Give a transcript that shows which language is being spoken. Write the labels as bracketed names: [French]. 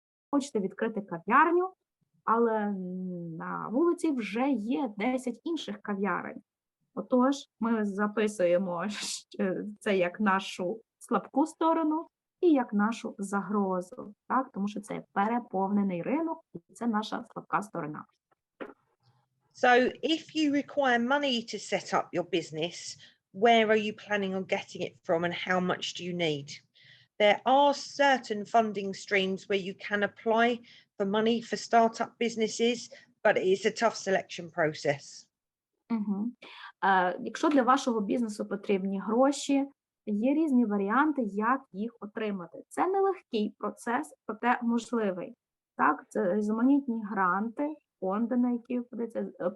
[Ukrainian] Хочете відкрити кав'ярню, але на вулиці вже є 10 інших кав'ярень. Отож, ми записуємо це як нашу слабку сторону і як нашу загрозу, так? Тому що це переповнений ринок, і це наша слабка сторона. [English] So if you require money to set up your business, where are you planning on getting it from and how much do you need? There are certain funding streams where you can apply for money for startup businesses, but it is a tough selection process. Угу. [Ukrainian] Якщо для вашого бізнесу потрібні гроші, є різні варіанти, як їх отримати. Це нелегкий процес, проте можливий. Так, це різноманітні гранти, фонди, на які входиться.